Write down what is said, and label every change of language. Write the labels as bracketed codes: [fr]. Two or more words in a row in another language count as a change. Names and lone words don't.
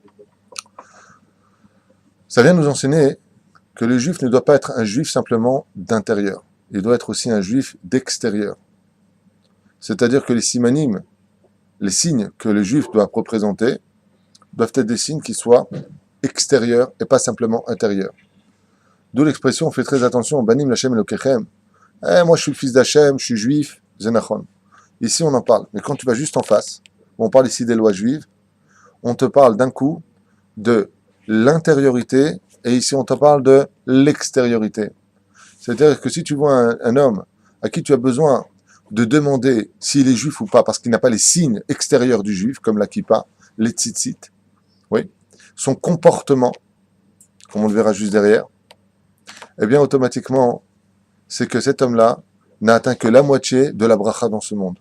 [fr] Ça vient nous enseigner que le juif ne doit pas être un juif simplement d'intérieur. Il doit être aussi un juif d'extérieur. C'est-à-dire que les simanim, les signes que le juif doit représenter, doivent être des signes qui soient extérieurs et pas simplement intérieurs. D'où l'expression, faites très attention, [he] בנים לה' אלוקיכם. [fr] Moi je suis le fils d'Hachem, je suis juif, Zenachon. Ici on en parle, mais quand tu vas juste en face, on parle ici des lois juives, on te parle d'un coup de l'intériorité, et ici on te parle de l'extériorité. C'est-à-dire que si tu vois un homme à qui tu as besoin de demander s'il est juif ou pas, parce qu'il n'a pas les signes extérieurs du juif, comme la kippa, les tzitzit, oui, son comportement, comme on le verra juste derrière, eh bien automatiquement, c'est que cet homme-là n'a atteint que la moitié de la bracha dans ce monde.